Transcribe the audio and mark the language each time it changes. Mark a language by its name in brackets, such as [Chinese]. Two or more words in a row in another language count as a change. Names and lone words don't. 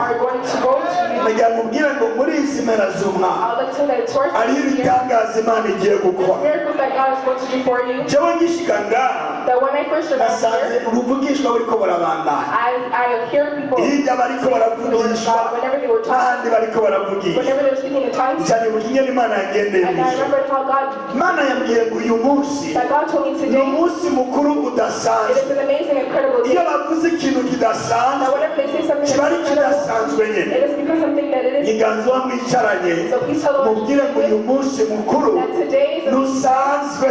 [Rundi] Nagira mubwire ngo muri izi mpera z'umwaka hariho ibitangaza Imana igiye gukora. Jewe ngishika ngaha nasanze uruvugishwa buriko burabandanya. Hirya bariko baravugishwa n'ahandi bariko baravugishwa. Cyane buginye Imana yagendeye Imana yambwiye ngo uyu munsi ni umunsi mukuru udasanzwe. Iyo bavuze ikintu kidasanzwe kiba ari kidasanzwe nyine. Inganzo wamwicaranye mubwire ngo uyu munsi mukuru ntusanzwe.